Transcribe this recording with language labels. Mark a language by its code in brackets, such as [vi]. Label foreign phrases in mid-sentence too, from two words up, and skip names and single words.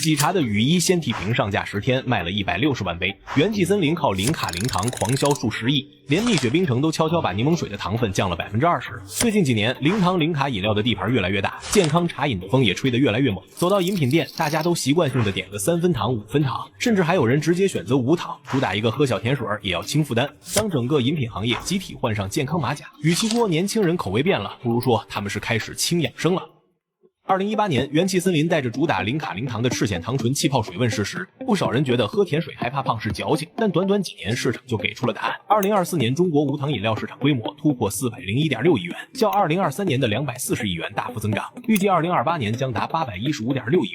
[zh] 喜茶的羽衣鲜体瓶上架10天卖了160万杯，元气森林靠零卡零糖狂销数10亿，连蜜雪冰城都悄悄把檸檬水的糖分降了20%。最近几年，零糖零卡饮料的地盘越来越大，健康茶饮的风也吹得越来越猛。走到饮品店，大家都習慣性的点个3分糖、5分糖，甚至還有人直接選擇無糖，主打一個喝小甜水也要輕負擔。當整個飲品行業集體換上健康馬甲，與其說年輕人口味變了，不如說他們是開始輕養生了。2018年，元氣森林帶着主打零卡零糖的赤蘚糖醇氣泡水問世時，不少人覺得喝甜水還怕胖是矯情，但短短幾年市場就給出了答案。2024年中國無糖飲料市場規模突破401.6億元，較2023年的240億元大幅增長，預計2028年將達815.6億元。